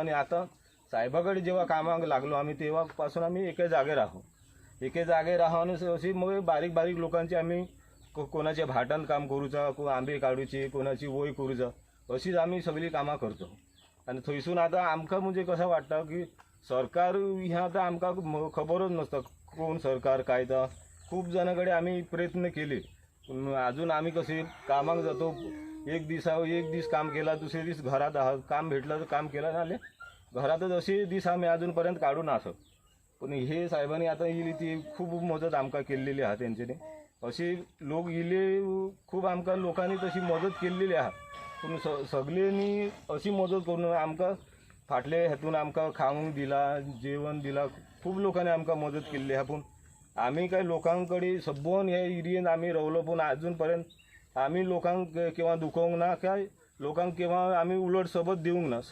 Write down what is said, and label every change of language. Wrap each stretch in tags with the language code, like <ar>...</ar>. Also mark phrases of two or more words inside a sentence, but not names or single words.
<kok>आणि आता साहेबा कडेन जेव्हा कामाक लागलो आमी तेव्हा पासून आमी एके जाग्यार रावन अशी मग बारीक बारीक लोकांची आमी कोणाच्या भाटांत काम करूचा कोण आंबे काडूचे कोणाची वय करूचा अशीच आमी सगळी कामां करतो. आणि थंयसून आता आमकां म्हणजे कसं वाटता की सरकार ह्या आता आमकां खबरच नासता कोण सरकार काय तर खूप जाणां कडेन आमी प्रयत्न केले पूण अजून आमी कसे कामाक जातो एक दीस काम केला दुसरे दीस घरात आहात काम भेटलं तर काम केलं नाले घरातच असे दीस आम्ही अजूनपर्यंत काढून असो. पण हे साहेबांनी आता इली ती खूप मदत आमकां केल्लेली आहा. तेंच्यांनी अशी लोक इले खूप आमकां लोकांनी तशी मदत केल्लेली आहा. पूण सगळ्यांनी अशी मदत करून आमकां फाटले हेतून आमकां खावंक दिला जेवण दिला खूप लोकांनी आमकां मदत केल्ली आहा. पूण आमी काय लोकां कडेन सबोन हे एरियेन आमी रावलो पूण अजून आमी लोकांक केव्हा दुखोवंक ना काय लोकांक केव्हा आमी उलट सबत दिवंक ना.</kok>